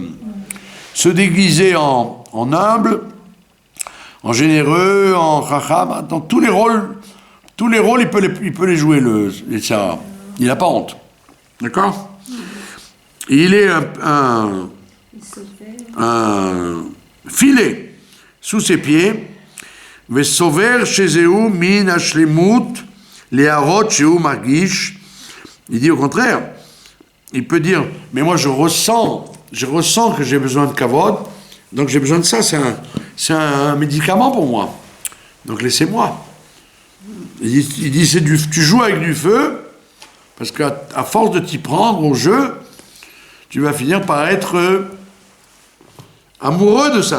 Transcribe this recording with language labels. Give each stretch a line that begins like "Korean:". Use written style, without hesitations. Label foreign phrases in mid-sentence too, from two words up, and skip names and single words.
French: Se déguiser en humble, en généreux, en chacham, dans tous les rôles, il peut les jouer, le
Hebrew: יצר הרע.
French: Il n'a pas honte. D'accord? Il est un filet sous ses pieds.
Hebrew: וסובר שזהו מן השלמות להראות שהוא מרגיש.
French: Il dit au contraire, il peut dire, mais moi je ressens que j'ai besoin de kavod, donc j'ai besoin de ça, c'est un médicament pour moi. Donc laissez-moi. Il dit tu joues avec du feu, parce qu'à force de t'y prendre au jeu, tu vas finir par être amoureux de ça.